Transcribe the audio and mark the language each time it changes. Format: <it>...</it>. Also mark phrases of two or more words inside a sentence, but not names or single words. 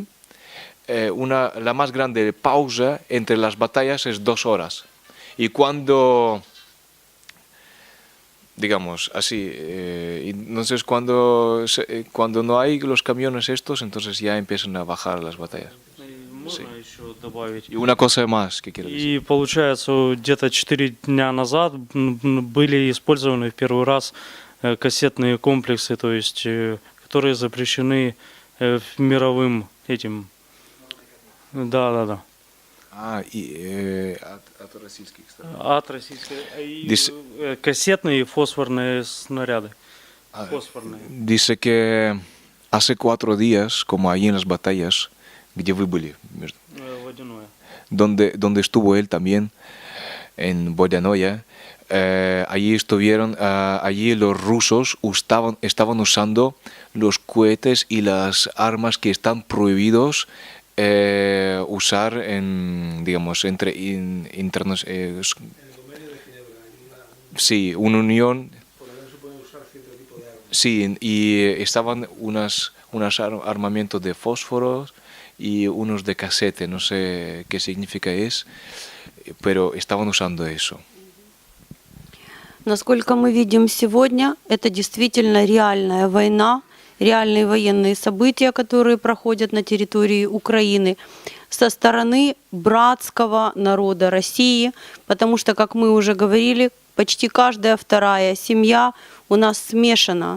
<es>La más grande pausa entre las batallas es 2 horas. Y cuando, digamos así, entonces cuando no hay los camiones estos, entonces ya empiezan a bajar las batallas.</es> <ru>Можно еще добавить?</ru> <es>Y una cosa más que quiero decir.</es> <ru>И получается, где-то 4 дня назад были использованы в первый раз кассетные комплексы, то есть, которые запрещены мировым этим. Да. От российских стран. От российской. Кассетные и фосфорные снаряды. Фосфорные.</ru> <es>Dice que hace 4 días, como ahí en las batallas,</es> <ru>где вы были, Водяное.</ru> <es>donde estuvo él también, en Boyanoya, allí los rusos estaban usando los cohetes y las armas que están prohibidos usar en, digamos, entre internos. Sí, una unión. Sí, y estaban unos armamentos de fósforos y unos de casete, no sé qué significa eso, pero estaban usando eso.</es> <ru>Насколько мы видим сегодня, это действительно реальная война, реальные военные события, которые проходят на территории Украины со стороны братского народа России, потому что, как мы уже говорили, почти каждая вторая семья у нас смешана.</ru>